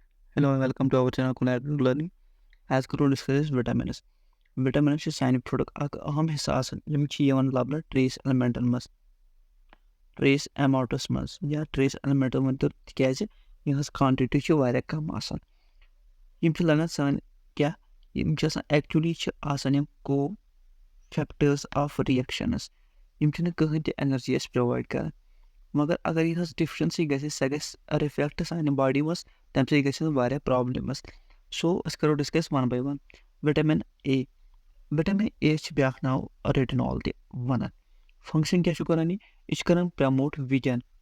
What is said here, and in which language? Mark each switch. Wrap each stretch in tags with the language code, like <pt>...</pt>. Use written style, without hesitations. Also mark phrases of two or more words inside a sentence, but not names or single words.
<en>Hello and welcome to our channel Collateral Learning. As we discuss vitamins. Vitamins is sign product</en> <ks>اکھ اہم حصہٕ آسان یِم چھِ یِوان لَبنہٕ</ks> <en>trace elements</en> <ks>منٛز</ks> <en>trace amounts</en> <ks>منٛز یا</ks> <en>trace element</en> <ks>ؤنتو تِکیازِ یِہنٛز کانٹِٹی چھِ واریاہ کم آسان یِم چھِ لگان سٲنۍ کیاہ یِم چھِ آسان ایکچُؤلی چھِ آسان یِم</ks> <en>co factors of reactions</en> <ks>یِم چھِنہٕ کٕہٕنۍ تہِ ایٚنرجی اَسہِ پرٛووایِڈ کران مگر اگر یِہنٛز ڈِفشنسی گژھِ سۄ گژھِ رِفلیکٹ سانہِ باڈی منٛز تَمہِ سۭتۍ گژھن واریاہ پرابلِمٕز سو أسۍ کرو</ks> <en>discuss one by one vitamin A vitamin A</en> <ks>چھِ بیاکھ ناو ریٹِنال تہِ وَنان فنٛگشن کیاہ چھُ کران یہِ چھُ کران</ks> <en>promote vision</en>